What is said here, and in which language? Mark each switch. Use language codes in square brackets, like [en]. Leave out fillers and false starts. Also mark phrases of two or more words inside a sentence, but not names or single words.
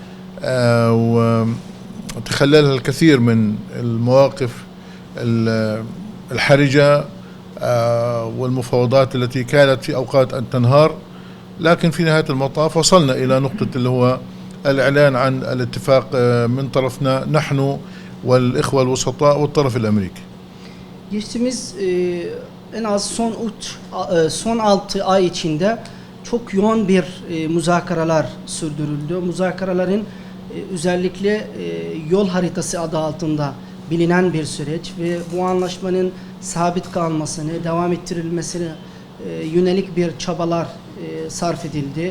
[ar] وتخللها الكثير من المواقف الحرجة والمفاوضات التي كانت في أوقات أن تنهار، لكن في نهاية المطاف وصلنا إلى نقطة اللي هو الإعلان عن الاتفاق من طرفنا نحن والإخوة الوسطاء والطرف الأمريكي. [tr] Geçtiğimiz en az son 6 ay içinde çok yoğun bir muzakaralar sürdürüldü. Muzakaraların özellikle yol haritası adı altında bilinen bir süreç ve bu anlaşmanın sabit kalmasını, devam ettirilmesine yönelik bir çabalar sarf edildi.